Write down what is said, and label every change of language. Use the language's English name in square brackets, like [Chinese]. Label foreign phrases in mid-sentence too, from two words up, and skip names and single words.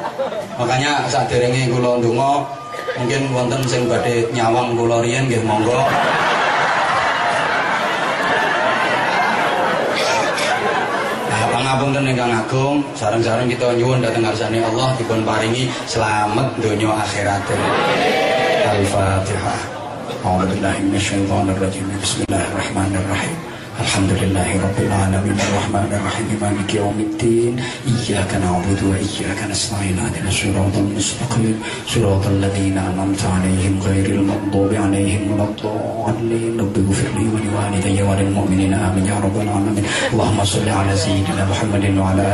[Javanese] Makanya saderenge kula ndonga mungkin wonten sing badhe nyawang kula riyen nggih monggo. Nah, pangapunten ingkang agung, sareng-sareng kita nyuwun dhateng ngarsane Allah dipun paringi selamat donya akhirat. Al-Fatihah. [Arabic] أعوذ بالله من الشيطان الرجيم. بسم الله الرحمن الرحيم. الحمد لله رب العالمين الرحمن الرحيم مالك يوم الدين إياك نعبد وإياك نستعين اهدنا الصراط المستقيم صراط الذين أنعمت عليهم غير المغضوب عليهم ولا الضالين رب اغفر لي ولوالدي وللمؤمنين آمين يا رب العالمين اللهم صل على سيدنا محمد وعلى